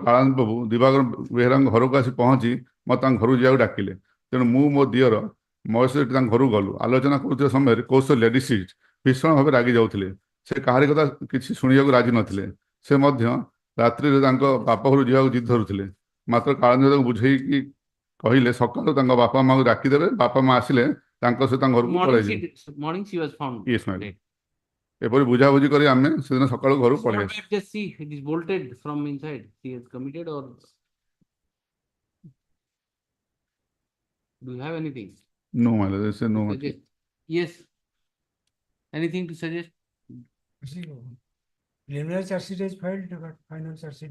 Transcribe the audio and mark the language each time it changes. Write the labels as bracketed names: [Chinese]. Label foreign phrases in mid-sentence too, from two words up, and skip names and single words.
[Odia] କାଳନ୍ଦୀ ବାବୁ ଦିବାକର ବେହେରାଙ୍କ ଘରକୁ ଆସି ପହଞ୍ଚି ମୋତେ ତାଙ୍କ ଘରକୁ ଯିବାକୁ ଡାକିଲେ ତେଣୁ ମୁଁ ମୋ ଦିଅର ମହେଶ ତାଙ୍କ ଘରକୁ ଗଲୁ ଆଲୋଚନା କରୁଥିବା ସମୟରେ କୌଶଲ୍ୟା ଡିସିଟ୍ ଭୀଷଣ ଭାବେ ରାଗି ଯାଉଥିଲେ ସେ କାହାରି କଥା କିଛି ଶୁଣିବାକୁ ରାଜି ନଥିଲେ ସେ ମଧ୍ୟ ରାତ୍ରିରେ ତାଙ୍କ ବାପା ଘରକୁ ଯିବାକୁ ଜିଦ୍ ଧରୁଥିଲେ ମାତ୍ର କାଳନ୍ଦୀ ତାଙ୍କୁ ବୁଝେଇକି କହିଲେ ସକାଳୁ ତାଙ୍କ ବାପା ମାଆଙ୍କୁ ଡାକିଦେବେ ବାପା ମା ଆସିଲେ ତାଙ୍କ ସହିତ ତାଙ୍କ ଘରକୁ ପଳାଇଯିବେ [English] Morning she was found. yes ma'am [Odia] ଏପରି ବୁଝାବୁଝି କରି ଆମେ ସେଦିନ ସକାଳୁ ଘରକୁ ପଳେଇ ଆସିଲୁ [English] Just see, it is bolted from inside. She has committed or do you have anything? no my lord they say no Suggest. Yes. Anything to suggest? Preliminary charge sheet is filed, but final charge sheet.